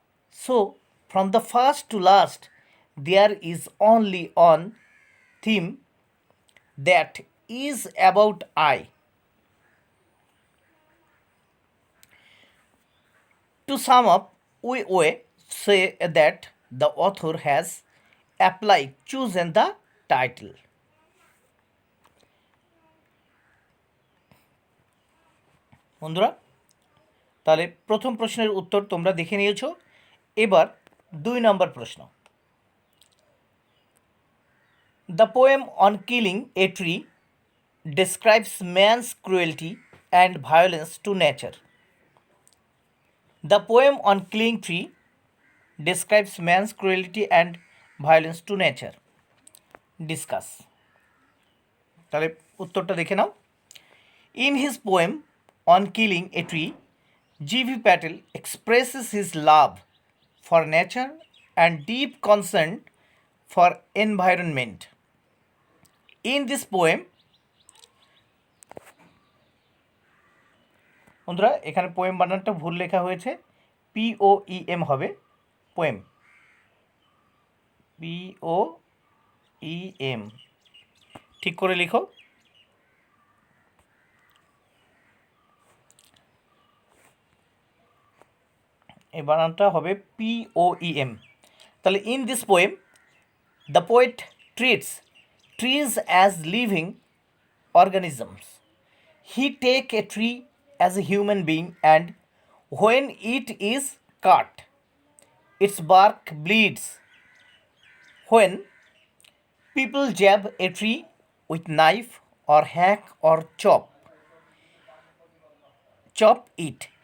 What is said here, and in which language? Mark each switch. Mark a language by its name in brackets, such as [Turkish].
[English] So, from the first to last, there is only one theme, that is about eye. To sum up, we may say that the author has chosen the title. [Bangla] বন্ধুরা, তাহলে প্রথম প্রশ্নের উত্তর তোমরা দেখে নিয়েছো। এবার 2 নম্বর প্রশ্ন, [English] The poem on killing a tree describes man's cruelty and violence to nature. The poem on killing tree describes man's cruelty and violence to nature, discuss. [Bangla] তাহলে উত্তরটা দেখে নাও। [English] In his poem on killing a tree, G.V. Patel expresses his love for nature and deep concern for environment. In this poem, [Bangla] বন্ধুরা এখানে poem বানানটা ভুল লেখা হয়েছে, POEM হবে, পোয়েম POEM, ঠিক করে লিখো। এই বানানটা হবে POEM। [English] তাহলে in this poem the poet treats trees as living organisms. He take a tree as a human being and when it is cut its bark bleeds. When people jab a tree with knife or hack or chop it.